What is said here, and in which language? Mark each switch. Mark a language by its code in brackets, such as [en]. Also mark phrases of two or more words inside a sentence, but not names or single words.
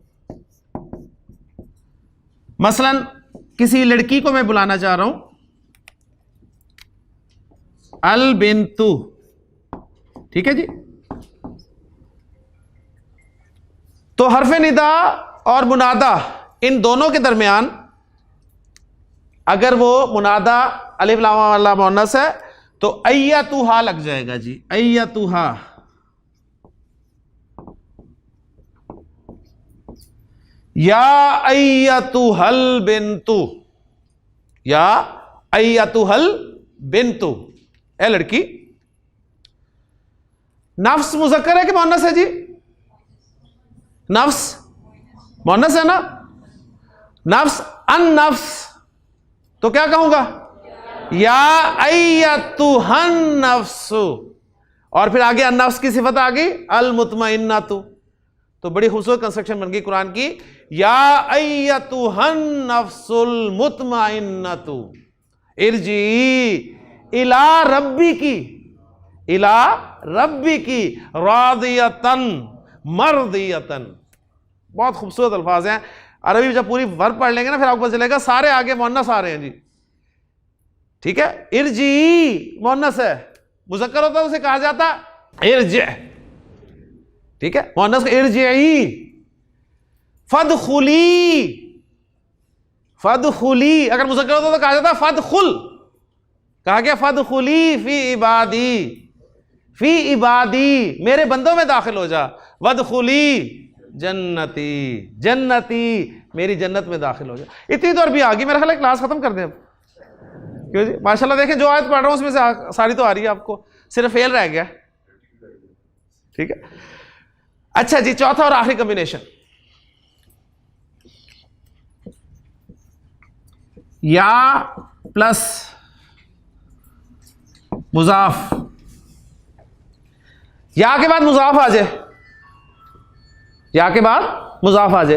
[hi] मसलन किसी लड़की को मैं बुलाना चाह रहा हूं, [ar] البنت, [hi] ठीक है जी, तो हरफ निदा और मुनादा इन दोनों के दरमियान अगर वो मुनादा अलिफ लाम वाला मुअन्नस है तो अय्यतुहा लग जाएगा जी, अय्यतुहा। [ar] يا أيتها البنت، يا أيتها البنت, [hi] ए लड़की। नफ्स मुज़क्कर है कि मुअन्नस है जी? नफ्स मुअन्नस है ना? नफ्स, [ar] النفس, [hi] तो क्या कहूंगा? [ar] يا أيتها النفس, [hi] और फिर आगे [ar] النفس [hi] की सिफत आ गई [ar] المطمئنة. [hi] तो बड़ी खूबसूरत कंस्ट्रक्शन बन गई कुरान की, [ar] يا أيتها النفس المطمئنة ارجعي إلى ربك، إلى ربك راضية مرضية. [hi] बहुत खूबसूरत अल्फाज हैं। अरबी जब पूरी वर्ब पढ़ लेंगे ना फिर आपको पता चलेगा सारे आगे मुअन्नस आ रहे हैं जी, ठीक है। इरजी मुअन्नस है, मुज़क्कर होता है उसे कहा जाता इरजे, ठीक है, मुअन्नस का इरजी। फदखुली, फदखुली अगर मुज़क्कर होता तो कहा जाता फदखुल, कहा गया [ar] فادخلي في عبادي، في عبادي [hi] मेरे बंदों में दाखिल हो जा। [ar] وادخلي جنتي، جنتي [hi] मेरी जन्नत में दाखिल हो जाए। इतनी तो अरबी आ गई, मेरा ख्याल है क्लास खत्म कर दें अब। क्यों जी, माशाल्लाह देखें जो आयत पढ़ रहा हूं उसमें से सारी तो आ रही है आपको, सिर्फ फेल रह गया। ठीक है, अच्छा जी, चौथा और आखिरी कॉम्बिनेशन, या प्लस मुजाफ, या के बाद मुजाफ आ जाए, या के बाद मुजाफ आ जाए।